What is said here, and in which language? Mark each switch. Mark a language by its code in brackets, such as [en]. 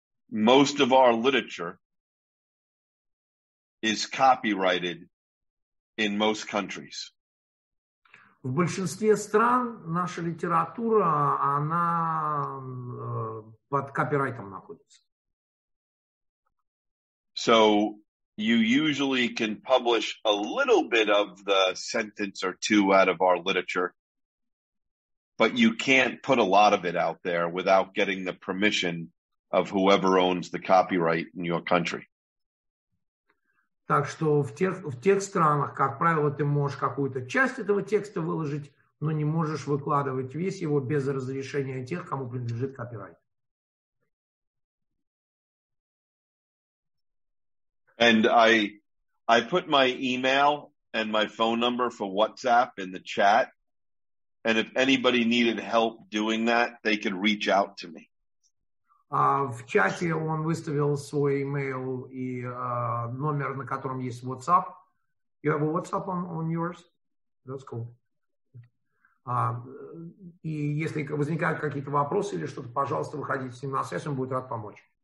[en] Most of our literature is copyrighted in most countries. [ru] В большинстве стран наша литература, она под копирайтом находится. [en] So you usually can publish a little bit of the sentence or two out of our literature, but you can't put a lot of it out there without getting the permission of whoever owns the copyright in your country. [ru] Так что в тех странах, как правило, ты можешь какую-то часть этого текста выложить, но не можешь выкладывать весь его без разрешения тех, кому принадлежит копирайт. [en] And I put my email and my phone number for WhatsApp in the chat. And if anybody needed help doing that, they could reach out to me. [ru] В чате он выставил свой email и номер, на котором есть WhatsApp. [en] You have a WhatsApp on yours? That's cool. [ru] И если возникают какие-то вопросы или что-то, пожалуйста, выходите с ним на связь, он будет рад помочь.